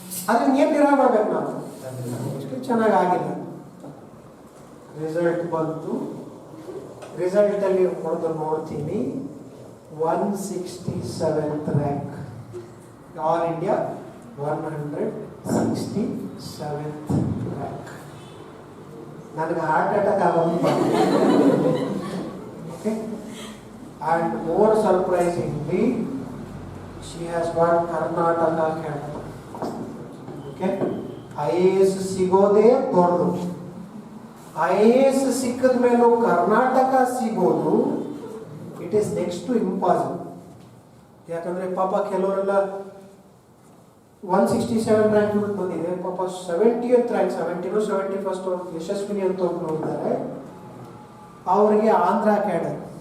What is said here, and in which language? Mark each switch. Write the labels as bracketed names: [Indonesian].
[Kannada] ಅದನ್ನ ಏನು ನಿರ್ಣಯ ಮಾಡ್ಬೇಕು ನಾವು? ಎಷ್ಟು ಚೆನ್ನಾಗಿ ಆಗಿಲ್ಲ. ರಿಸಲ್ಟ್ ಬಂತು. ರಿಸಲ್ಟಲ್ಲಿ ಹೊಡೆದು ನೋಡ್ತೀನಿ, 167th rank. All India 167th rank. ನನಗೆ ಹಾರ್ಟ್ ಅಟ್ಯಾಕ್ ಆಗೋದು. [English] Okay, and more surprisingly, she has got Karnataka cadre. [Kannada] Okay, IAS ಸಿಗೋದೇ ದೊಡ್ಡದು. IAS ಸಿಕ್ಕದ ಮೇಲೂ ಕರ್ನಾಟಕ ಸಿಗೋದು, [English] It is next to impossible. [Kannada] ಯಾಕಂದ್ರೆ ಪಾಪ ಕೆಲವರೆಲ್ಲ 167 ರ್ಯಾಂಕ್ ಬಂದಿದೆ, ಪಾಪ 70th ರ್ಯಾಂಕ್, 70 71st ಯಶಸ್ವಿನಿ ಅಂತ ಒಬ್ರು ಇದ್ದಾರೆ, ಅವರಿಗೆ ಆಂಧ್ರ ಕ್ಯಾಡರ್.